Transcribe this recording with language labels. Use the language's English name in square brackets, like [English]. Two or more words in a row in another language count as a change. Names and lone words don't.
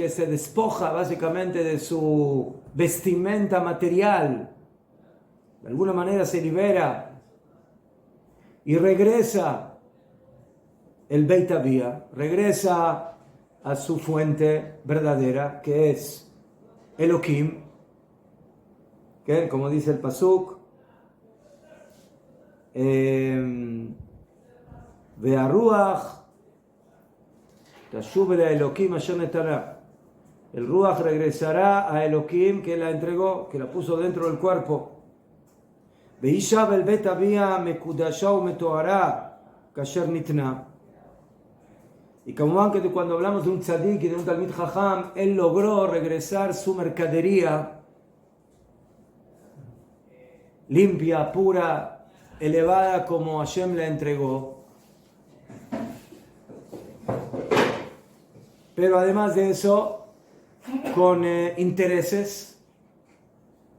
[Spanish] que se despoja básicamente de su vestimenta material, de alguna manera se libera y regresa el [Hebrew] בית אביה, [Spanish] regresa a su fuente verdadera, que es Elohim, que como dice el Pasuk, [Hebrew] והרוח תשוב אל האלהים אשר נתנה. [Spanish] El Ruach regresará a Elohim que la entregó, que la puso dentro del cuerpo. [Hebrew] ותשוב אל בית אביה מקודשת ומטוהרת כאשר נתנה. [Spanish] Y como que cuando hablamos de un tzadik y de un [Hebrew] תלמיד חכם, [Spanish] él logró regresar su mercadería limpia, pura, elevada como Hashem la entregó. Pero además de eso, con intereses, ¿sí?